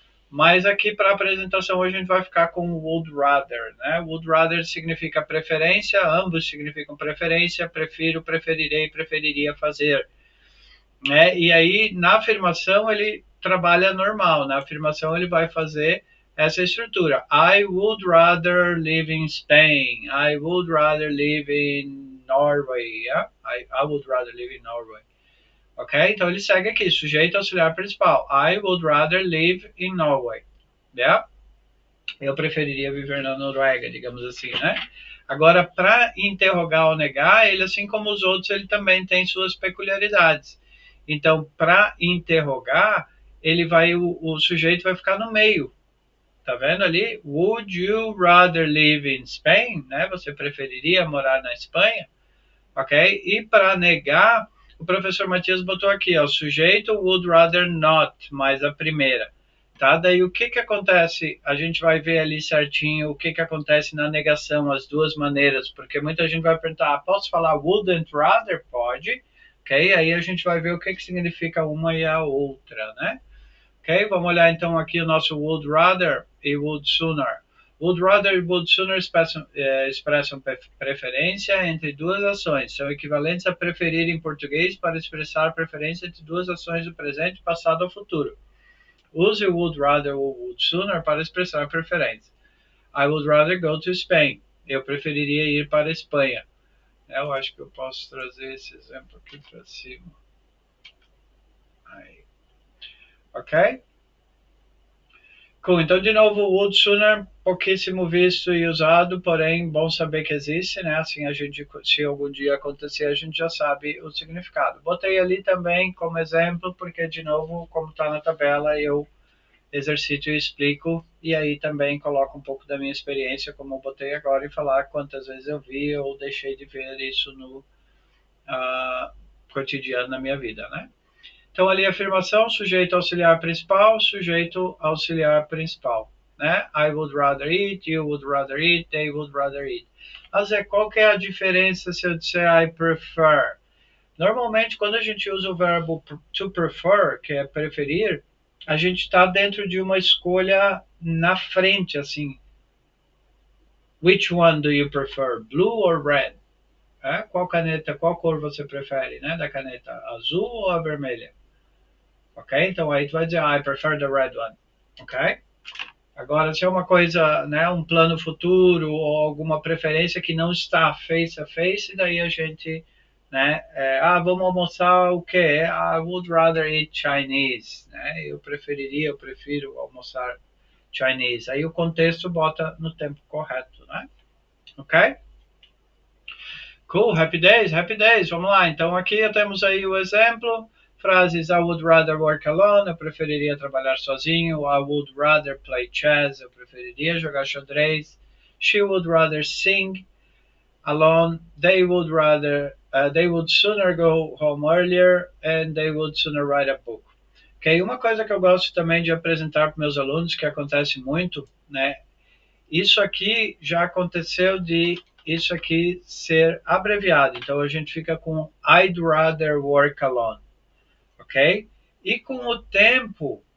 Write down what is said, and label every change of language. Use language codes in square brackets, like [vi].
[pt] Mas aqui para a apresentação hoje a gente vai ficar com o would rather, né? Would rather significa preferência, ambos significam preferência, prefiro, preferirei, preferiria fazer, né? E aí na afirmação ele trabalha normal, na afirmação ele vai fazer essa estrutura. [en] I would rather live in Spain. I would rather live in Norway. Yeah? I would rather live in Norway. Ok? [pt] Então ele segue aqui, sujeito auxiliar principal. [en] I would rather live in Norway. Yeah? [pt] Eu preferiria viver na Noruega, digamos assim, né? Agora, para interrogar ou negar, ele, assim como os outros, ele também tem suas peculiaridades. Então, para interrogar, o sujeito vai ficar no meio. Tá vendo ali? [en] Would you rather live in Spain? Né? [pt] Você preferiria morar na Espanha? Ok? E para negar, o professor Matias botou aqui, ó, o sujeito would rather not, mais a primeira. Tá? Daí o que acontece? A gente vai ver ali certinho o que acontece na negação, as duas maneiras, porque muita gente vai perguntar, posso falar wouldn't rather? Pode. Ok? Aí a gente vai ver o que significa uma e a outra, né? Ok? Vamos olhar então aqui o nosso would rather e would sooner. Would rather e would sooner expressam preferência entre duas ações. São equivalentes a preferir em português para expressar preferência entre duas ações do presente, passado ou futuro. Use o would rather ou would sooner para expressar preferência. [en] I would rather go to Spain. [pt] Eu preferiria ir para a Espanha. Eu acho que eu posso trazer esse exemplo aqui para cima. Aí. Ok? Cool. Então, de novo, o would sooner, pouquíssimo visto e usado, porém, bom saber que existe, né? Assim, a gente, se algum dia acontecer, a gente já sabe o significado. Botei ali também como exemplo, porque, de novo, como está na tabela, eu exercito e explico, e aí também coloco um pouco da minha experiência, como eu botei agora, e falar quantas vezes eu vi ou deixei de ver isso no cotidiano na minha vida, né? Então, ali a afirmação, sujeito auxiliar principal, sujeito auxiliar principal. Né? [en] I would rather eat, you would rather eat, they would rather eat. [pt] Mas qual que é a diferença se eu disser I prefer? Normalmente, quando a gente usa o verbo to prefer, que é preferir, a gente está dentro de uma escolha na frente, assim. [en] Which one do you prefer, blue or red? [pt] Qual caneta, qual cor você prefere, né, da caneta, azul ou a vermelha? Ok? Então aí tu vai dizer, [en] I prefer the red one. [pt] Ok? Agora, se é uma coisa, né, um plano futuro ou alguma preferência que não está face a face, daí a gente, né, vamos almoçar o quê? [en] I would rather eat Chinese, né? [pt] Eu prefiro almoçar Chinese. Aí o contexto bota no tempo correto, né? Ok? [en] Cool, happy days, happy days. [pt] Vamos lá. Então aqui temos aí o exemplo. Frases [en] I would rather work alone, [pt] eu preferiria trabalhar sozinho. [en] I would rather play chess, [pt] eu preferiria jogar xadrez. [en] She would rather sing alone. They would sooner go home earlier and they would sooner write a book. [pt] Ok, uma coisa que eu gosto também de apresentar para meus alunos, que acontece muito, né? Isso aqui já aconteceu de isso aqui ser abreviado. Então a gente fica com [en] I'd rather work alone, [pt] ok? E com o tempo,